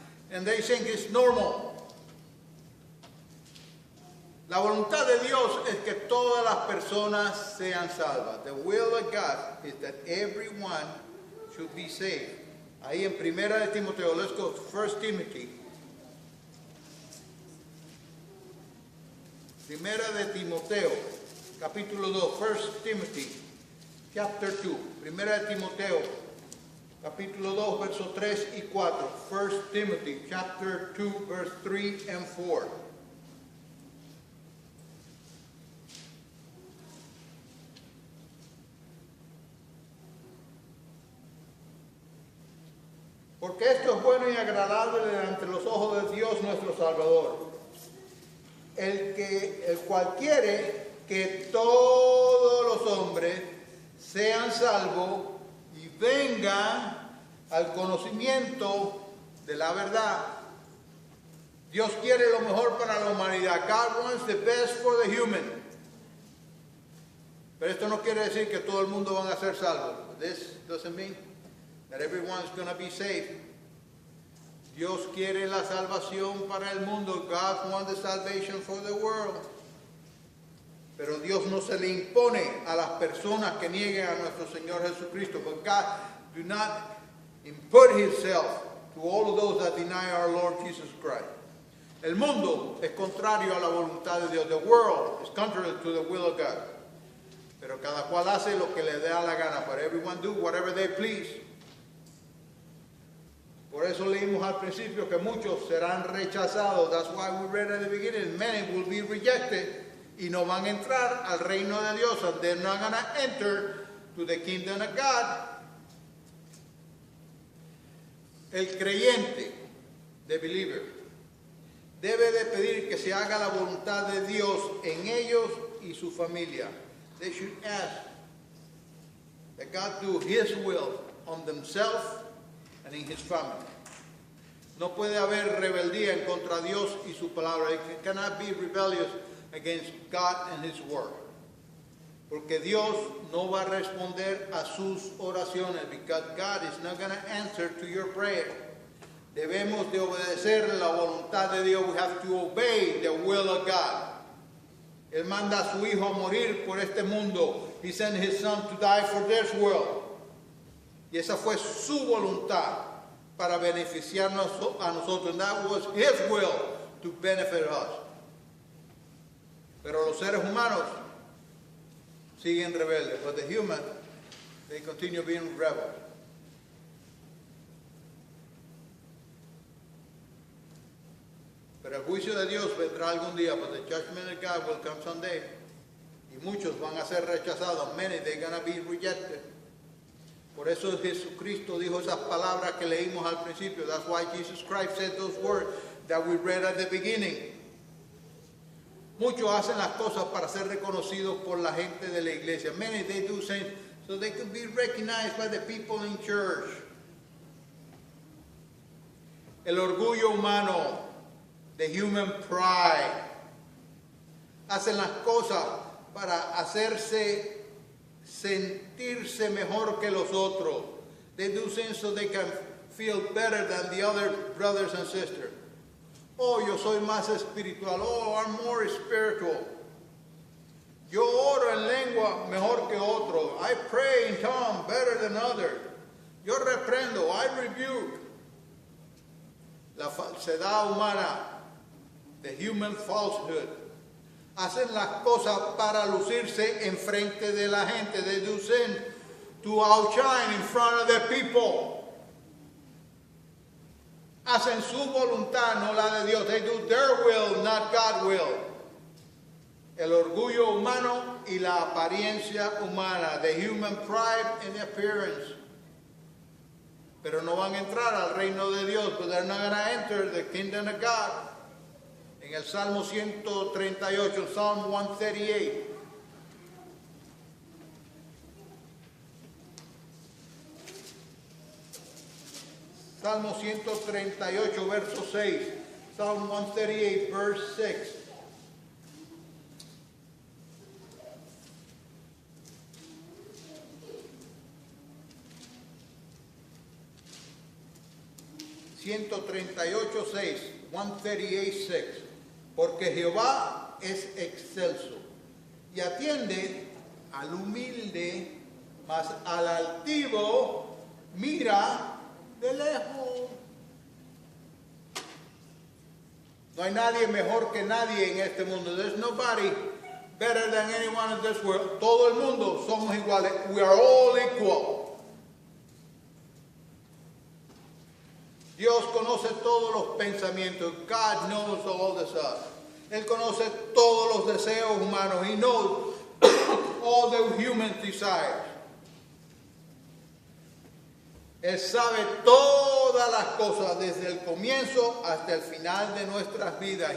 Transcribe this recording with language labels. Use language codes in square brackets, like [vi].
[en] And they think it's normal. [es] La voluntad de Dios es que todas las personas sean salvas. [en] The will of God is that everyone should be saved. [es] Ahí en Primera de Timoteo, [en] let's go to 1 Timothy. [es] Primera de Timoteo, capítulo 2, [en] 1 Timothy, chapter 2. [es] Primera de Timoteo, capítulo 2, versos 3 y 4. [en] 1 Timothy, chapter 2, verse 3 and 4. [es] Porque esto es bueno y agradable ante los ojos de Dios nuestro Salvador, el cual quiere que todos los hombres sean salvos y vengan al conocimiento de la verdad. Dios quiere lo mejor para la humanidad. [en] God wants the best for the human. [es] Pero esto no quiere decir que todo el mundo van a ser salvos. [en] This doesn't mean that everyone's going to be saved. [es] Dios quiere la salvación para el mundo. [en] God wants the salvation for the world. [es] Pero Dios no se le impone a las personas que nieguen a nuestro Señor Jesucristo. [en] But God do not impose Himself to all of those that deny our Lord Jesus Christ. [es] El mundo es contrario a la voluntad de Dios. [en] The world is contrary to the will of God. [es] Pero cada cual hace lo que le da la gana. [en] But everyone do whatever they please. [es] Por eso leímos al principio que muchos serán rechazados. [en] That's why we read at the beginning. Many will be rejected. [es] Y no van a entrar al reino de Dios. [en] And they're not going to enter to the kingdom of God. [es] El creyente, [en] the believer, [es] debe de pedir que se haga la voluntad de Dios en ellos y su familia. [en] They should ask that God do His will on themselves and in His family. [es] No puede haber rebeldía en contra de Dios y su palabra. [en] It cannot be rebellious against God and His word. [es] Porque Dios no va a responder a sus oraciones. [en] Because God is not going to answer to your prayer. [es] Debemos de obedecer la voluntad de Dios. [en] We have to obey the will of God. [es] Él manda a su hijo a morir por este mundo. [en] He sent his son to die for this world. [es] Y esa fue su voluntad para beneficiarnos a nosotros. [en] And that was his will to benefit us. [es] Pero los seres humanos siguen rebeldes. [en] But the humans, they continue being rebels. [es] Pero el juicio de Dios vendrá algún día, [en] but the judgment of God will come someday. [es] Y muchos van a ser rechazados. [en] Many, they're going to be rejected. [es] Por eso Jesucristo dijo esas palabras que leímos al principio. [en] That's why Jesus Christ said those words that we read at the beginning. [es] Muchos hacen las cosas para ser reconocidos por la gente de la iglesia. [en] Many, they do things so they could be recognized by the people in church. [es] El orgullo humano, [en] the human pride. [es] Hacen las cosas para hacerse sentirse mejor que los otros. [en] They do things so they can feel better than the other brothers and sisters. [es] Oh, yo soy más espiritual. [en] Oh, I'm more spiritual. [es] Yo oro en lengua mejor que otros. [en] I pray in tongues better than others. [es] Yo reprendo. [en] I rebuke. [es] La falsedad humana, [en] the human falsehood. [es] Hacen las cosas para lucirse en frente de la gente. [en] They do sin to outshine in front of the people. [es] Hacen su voluntad, no la de Dios. [en] They do their will, not God's will. [es] El orgullo humano y la apariencia humana. [en] The human pride and appearance. [es] Pero no van a entrar al reino de Dios. [en] But they're not going to enter the kingdom of God. [es] En el Salmo 138, [en] Psalm 138. [es] Salmo 138, verso 6. [en] Psalm 138, verse 6. (138:6) 138:6. [es] Porque Jehová es excelso y atiende al humilde, mas al altivo mira de lejos. No hay nadie mejor que nadie en este mundo. [en] There's nobody better than anyone in this world. [es] Todo el mundo somos iguales. [en] We are all equal. [es] Dios conoce todos los pensamientos. [en] God knows all the stuff. [es] Él conoce todos los deseos humanos. [en] He knows all the human desires. [es] Él sabe todas las cosas desde el comienzo hasta el final de nuestras vidas.